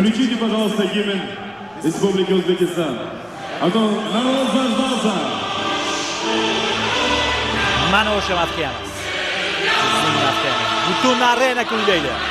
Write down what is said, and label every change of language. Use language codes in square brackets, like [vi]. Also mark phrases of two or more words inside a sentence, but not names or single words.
[ru] Включите, пожалуйста, гимн Республики Узбекистан. А то народ заждался. [uz] Mana o'sha madhiyamiz. Bizning madhiyamiz. Butun arena kuylaydi.